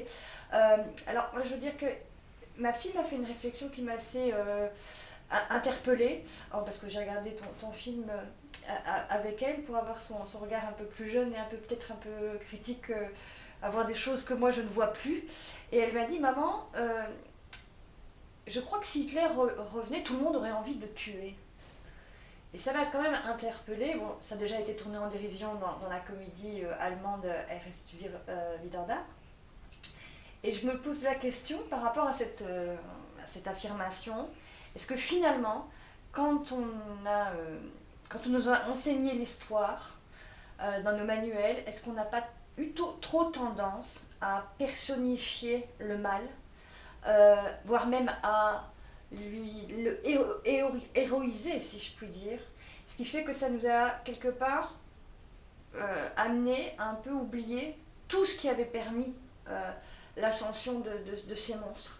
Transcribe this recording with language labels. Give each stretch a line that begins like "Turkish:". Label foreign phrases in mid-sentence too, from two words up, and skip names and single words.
French: Alors, moi, je veux dire que ma fille m'a fait une réflexion qui m'a assez interpellée, parce que j'ai regardé ton film avec elle pour avoir son regard un peu plus jeune et peut-être un peu critique, avoir des choses que moi je ne vois plus. Et elle m'a dit, maman, je crois que si Hitler revenait, tout le monde aurait envie de le tuer. Et ça m'a quand même interpellée. Bon, ça a déjà été tourné en dérision dans la comédie allemande Erst wieder da. Et je me pose la question par rapport à cette affirmation. Est-ce que finalement, quand on nous a enseigné l'histoire dans nos manuels, est-ce qu'on n'a pas eu trop tendance à personnifier le mal, voire même à le héroïser, si je puis dire, ce qui fait que ça nous a quelque part amené à un peu oublier tout ce qui avait permis l'ascension de ces monstres.